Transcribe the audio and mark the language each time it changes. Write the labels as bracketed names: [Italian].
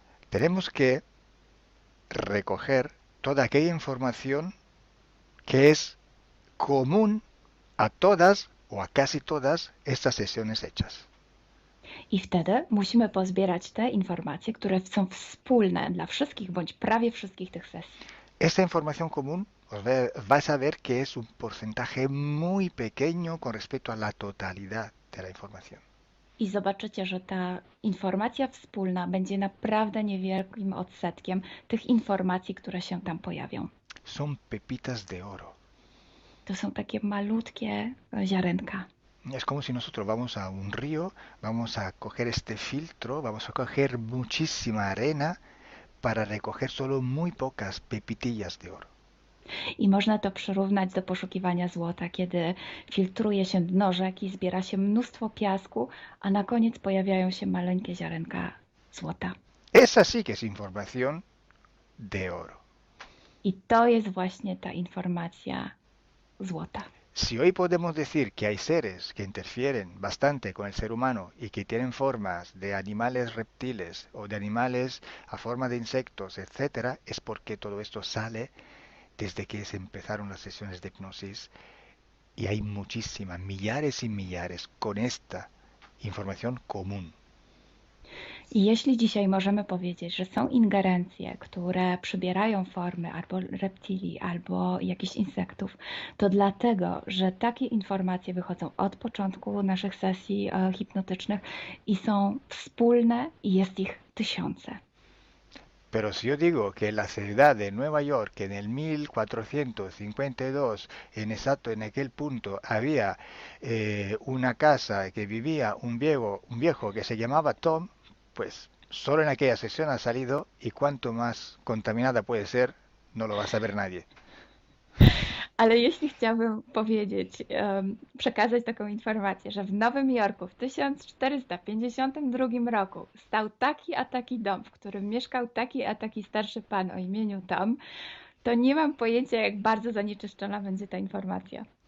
[Spanish] Tenemos que recoger toda aquella información que es común a todas o a casi todas estas sesiones hechas. [Polish] I wtedy musimy pozbierać te informacje, które są wspólne dla wszystkich bądź prawie wszystkich tych sesji. [Spanish] Esta información común Vais a ver que es un porcentaje muy pequeño con respecto a la totalidad de la información. [Polish] I zobaczycie, że ta informacja wspólna będzie naprawdę niewielkim odsetkiem tych informacji, które się tam pojawią. [Spanish] Son pepitas de oro. [Polish] To są takie malutkie ziarenka. [Spanish] Es como si nosotros vamos a un río, vamos a coger este filtro, vamos a coger muchísima arena para recoger solo muy pocas pepitillas de oro. [Polish] I można to przyrównać do poszukiwania złota, kiedy filtruje się dno rzeki, zbiera się mnóstwo piasku, a na koniec pojawiają się maleńkie ziarenka złota. [Spanish] Esa sí que es información de oro. [Polish] I to jest właśnie ta informacja złota. [Spanish] Si hoy podemos decir que hay seres que interfieren bastante con el ser humano y que tienen formas de animales reptiles o de animales a forma de insectos, etcétera, es porque todo esto sale desde que se empezaron las sesiones de hipnosis y hay muchísimas, millares y millares con esta información común. [Polish] I jeśli dzisiaj możemy powiedzieć, że są ingerencje, które przybierają formy albo reptilii, albo jakichś insektów, to dlatego, że takie informacje wychodzą od początku naszych sesji hipnotycznych i są wspólne i jest ich tysiące. [Spanish] Pero si yo digo que en la ciudad de Nueva York, en el 1452, en aquel punto, había una casa que vivía un viejo que se llamaba Tom, pues solo en aquella sesión ha salido y cuanto más contaminada puede ser, no lo va a saber nadie. [Polish] Ale jeśli chciałbym powiedzieć, przekazać taką informację, że w Nowym Jorku w 1452 roku stał taki a taki dom, w którym mieszkał taki a taki starszy pan o imieniu Tom, to nie mam pojęcia, jak bardzo zanieczyszczona będzie ta informacja.